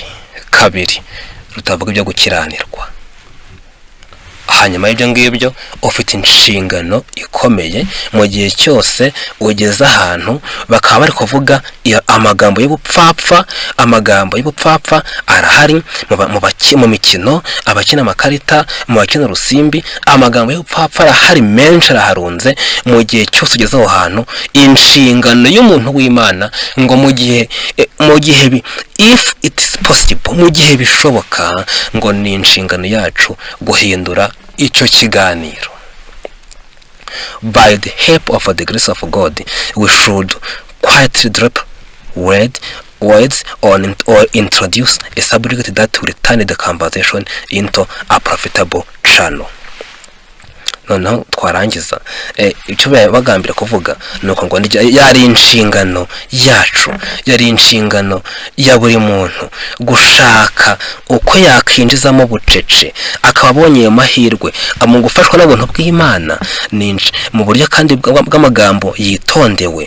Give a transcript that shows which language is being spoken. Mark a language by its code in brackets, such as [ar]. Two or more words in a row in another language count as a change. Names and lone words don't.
[rw] Kabiri, rutavuga ibyo gukiranirwa. Hanyuma y'ibyo ngibyo ufite inshingano ikomeye mu gihe cyose ugeze ahantu bakaba bari kuvuga amagambo y'ubupfapfa. Amagambo y'ubupfapfa arahari mu mikino, abakina amakarita, mu bakina urusimbi. Amagambo y'ubupfapfa arahari menshi, araharunze. Mu gihe cyose ugeze aho hantu, inshingano y'umuntu w'Imana ngo mu gihe [en] if it is possible, [rw] mu gihe bishoboka, ngo ni inshingano yacu guhindura icyo kiganiro. [en] By the help of the grace of God, we should quietly drop words or introduce a subject that will turn the conversation into a profitable channel. [rw] Noneho twarangiza icyo bagambira kuvuga nuko ngo yari inshingano yacu, yari inshingano ya buri muntu gushaka uko yakwinjizamo bucece, akaba abonye amahirwe mu gufashwa n'ubuntu bw'Imana mu buryo kandi bw'amagambo yitondewe.